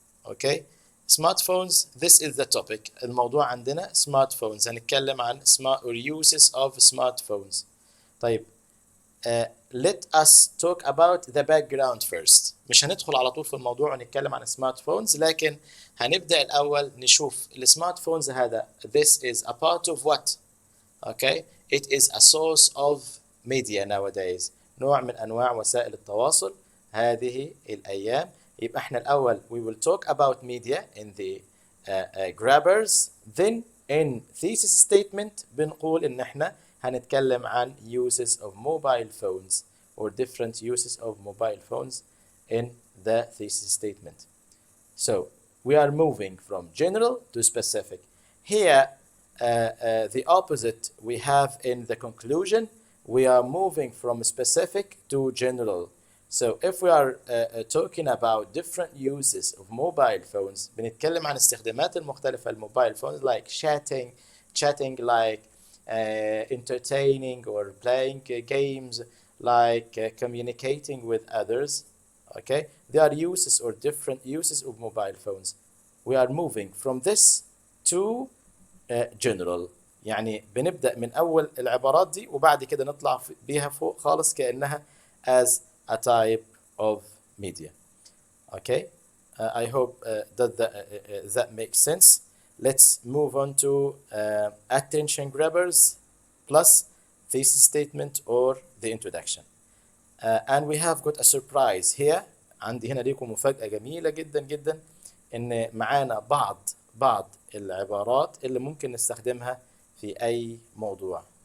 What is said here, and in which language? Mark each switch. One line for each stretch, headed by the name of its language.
English: okay, smartphones, this is the topic.
Arabic: الموضوع عندنا
English: smartphones،
Arabic: هنتكلم عن
English: smart or uses of smartphones. طيب let us talk about the background first.
Arabic: مش هندخل على طول في الموضوع ونتكلم عن سمارت فونز، لكن هنبدأ الأول نشوف السمارت فونز هذا
English: this is a part of what. okay, it is a source of media nowadays،
Arabic: نوع من أنواع وسائل التواصل هذه الأيام. يبقى احنا الأول
English: we will talk about media in the grabbers, then in thesis statement
Arabic: بنقول إن احنا هنتكلم عن
English: uses of mobile phones or different uses of mobile phones in the thesis statement. So we are moving from general to specific. Here the opposite we have in the conclusion. We are moving from specific to general. So if we are talking about different uses of mobile phones
Arabic: بنتكلم عن استخدامات المختلفة الموبايل
English: phones like chatting like entertaining or playing games, like communicating with others. Okay, there are uses or different uses of mobile phones. We are moving from this to general.
Arabic: يعني بنبدأ من أول العبارات دي وبعد كده نطلع بيها فوق خالص كأنها
English: as a type of media. Okay, I hope that makes sense. Let's move on to attention grabbers plus thesis statement or the introduction. And we have got a surprise here.
Arabic: عندي هنا ليكم مفاجأة جميلة جدا جدا إن معانا بعض العبارات اللي ممكن نستخدمها في أي موضوع.